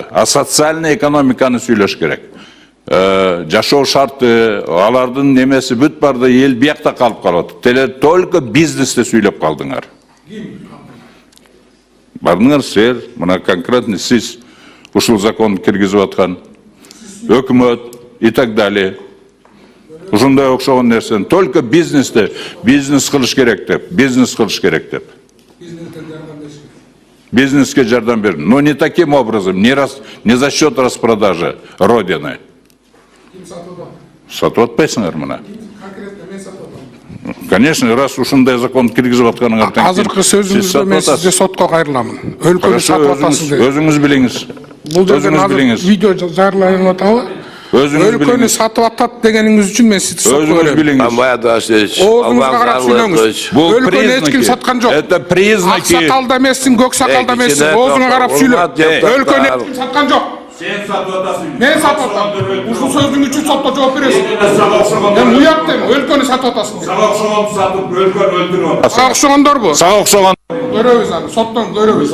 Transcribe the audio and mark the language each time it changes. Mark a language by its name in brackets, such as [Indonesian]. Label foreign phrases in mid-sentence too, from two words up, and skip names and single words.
[Kyrgyz] А социальный экономиканы сүйлөш керек. Жашоо шарты, алардын немеси бүт барды эл биякта калып калат. Только бизнесте сүйлөп калдыңар. Бардыңар сер, мына конкретно сиз ушул закон киргизип аткан, өкмөт [Russian] и так далее. [Kyrgyz] Ушундай окшогон нерсени только бизнесте бизнес кылыш керек деп, Бизнеске жардам берин. [Russian] Но не таким образом, не за счет распродажи Родины. [Kyrgyz] Сатып атпайсыңар мына. Конечно, раз ушундай закон киргизип атканыңар тең. Азыркы сөзүңүздө мен сизге сотко кайрыламын. Өлкөнү сатып атасыз деп. Өзүңүз билиңиз. Бул жерден видео жарыяланып атабы? Өлкөнү сатып атат дегениңиз үчүн мен сизди сотко берем. Өзүңүз билиңиз. Оозуңузга карап сүйлөңүз. Өлкөнү эч ким саткан жок. [Russian] Это признаки. [Kyrgyz] Ак сакалда эмессиң, көк сакалда эмессиң. Оозуңа карап сүйлө. Өлкөнү эч ким саткан жок. Сен сатып атасың. Мен сатып атам. Ушул сөзүң үчүн сотто жооп бересиң. Мен уят дейм, өлкөнү сатып атасың. Сага окшогон сатып, өлкөнү өлтүрүп. Сага окшогондорбу? Сага окшогон. Көрөбүз аны, соттон көрөбүз.